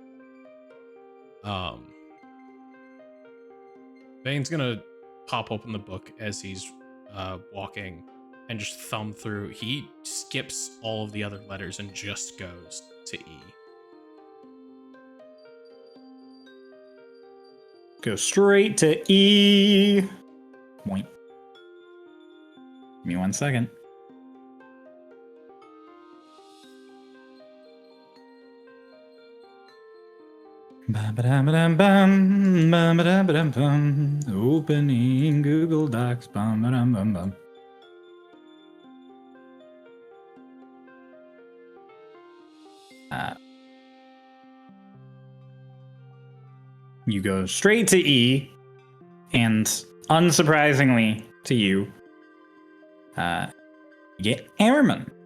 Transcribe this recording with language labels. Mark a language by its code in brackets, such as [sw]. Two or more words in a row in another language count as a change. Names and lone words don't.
[en] Vane's gonna pop open the book as he's walking and just thumb through. He skips all of the other letters and just goes to E. Go straight to E. Point. Give me 1 second. Ba-ba-dum-ba-dum-bum, ba-ba-dum-ba-dum-bum. Opening Google Docs. Bum-ba-dum-bum-bum. You go straight to E, and unsurprisingly to you, you get Airman.